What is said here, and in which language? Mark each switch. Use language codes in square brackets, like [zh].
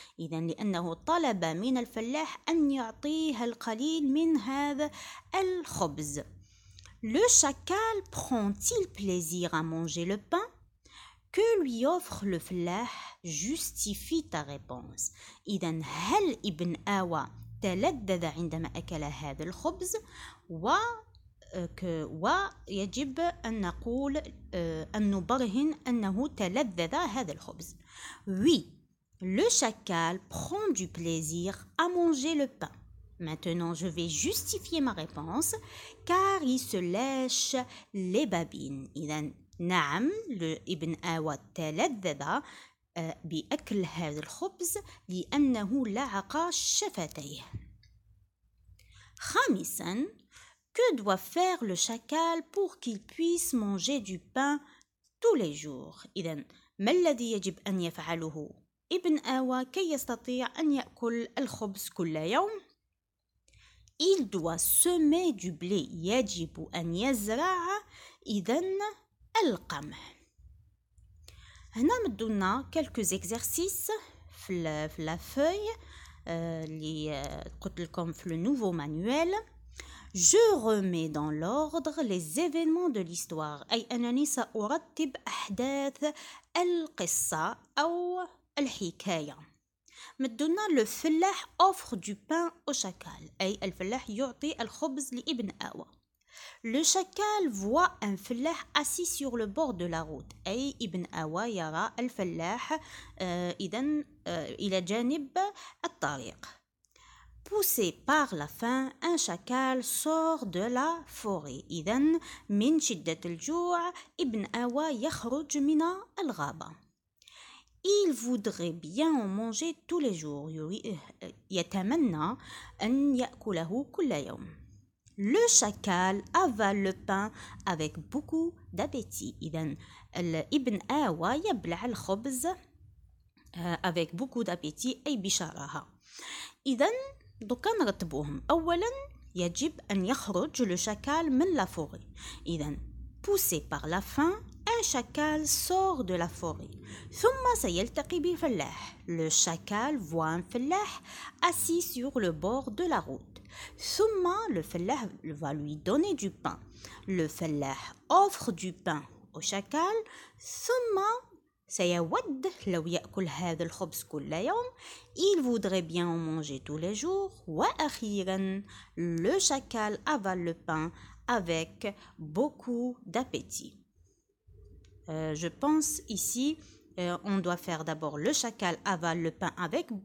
[ar] إذا لأنه طلب من الفلاح أن يعطيه القليل من هذا الخبز. [fr] Le chacal prend-il plaisir à manger le pain? Que lui offre le فلاح? Justifie ta réponse. [ar] إذا هل ابن آوى تلذذ عندما أكل هذا الخبز؟ ويجب أن نقول أن نبرهن أنه تلذذ هذا الخبز. [fr] Oui, le chacal prend du plaisir à manger le pain. Maintenant, je vais justifier ma réponse car il se lèche les babines. [ar] إذا نعم ابن آوى تلذذ بأكل هذا الخبز لأنه لعق شفتيه. [fr] خامساً, que doit faire le chacal pour qu'il puisse manger du pain tous les jours؟ [ar] إذا ما الذي يجب أن يفعله ابن آوى كي يستطيع أن يأكل الخبز كل يوم؟ [fr] Il doit semer du blé. [ar] يجب أن يزرع إذا القمح. هنا مدونا [fr] quelques exercices [ar] في [fr] la feuille [ar] اللي قلت لكم في [fr] le nouveau manuel. Je remets dans l'ordre les événements de l'histoire. [ar] أي أنني سأرتب أحداث القصة أو الحكاية. مدونا [fr] le فلاح offre du pain au chacal. [ar] أي الفلاح يعطي الخبز لابن آوى. [fr] Le chacal voit un فلاح assis sur le bord de la route. [ar] أي ابن آوى يرى الفلاح إلى جانب الطريق. [fr] Poussé par la faim, un chacal sort de la forêt. [ar] إذا من شدة الجوع ابن آوى يخرج من الغابة. [fr] Il voudrait bien en manger tous les jours. [ar] يتمنى أن يأكله كل يوم. [fr] Le chacal avale le pain avec beaucoup d'appétit. [ar] إذا ابن آوى يبلع الخبز [fr] avec beaucoup d'appétit [ar] أي بشراهة. إذا دوكا نرتبوهم. أولا يجب أن يخرج le chacal من la forêt. [fr] إذا poussé par la faim, un chacal sort de la forêt. [ar] ثم سيلتقي بالفلاح. [fr] Le chacal voit un فلاح assis sur le bord de la route. [ar] ثم [fr] le فلاح va lui donner du pain. Le فلاح offre du pain au chacal. [ar] ثم سيود لو يأكل هذا الخبز كل يوم. [fr] Il voudrait bien en manger tous les jours. [ar] وأخيرا [fr] le chacal avale le pain avec beaucoup d'appétit. Je pense ici, on doit faire d'abord le chacal avale le pain avec.